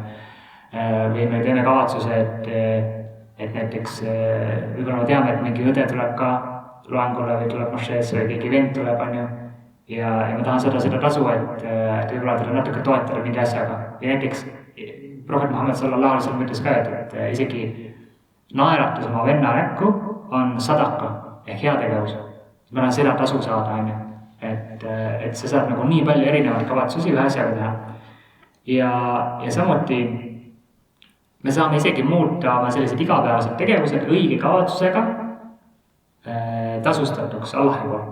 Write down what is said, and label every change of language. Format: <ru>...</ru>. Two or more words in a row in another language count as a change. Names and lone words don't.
<et>Või me teeme kavatsuse, et näiteks võib-olla me teame, et mingi õde tuleb ka loengule või tuleb mošeesse või keegi vend tuleb, on ju. Ja ma tahan seda tasu, et võib-olla teda natuke toetada mingi asjaga. Ja näiteks Prohvet Muhammad</et> <ar>صلى الله عليه وسلم</ar> <et>ütles ka, et isegi naeratus oma venna näkku on sadaka ehk heategevus. Ma tahan seda tasu saada, on ju. Et sa saad nagu nii palju erinevaid kavatsusi ühe asjaga teha. Ja samuti me saame isegi muuta oma sellised igapäevased tegevused õige kavatsusega tasustatuks Allahi poolt.</et>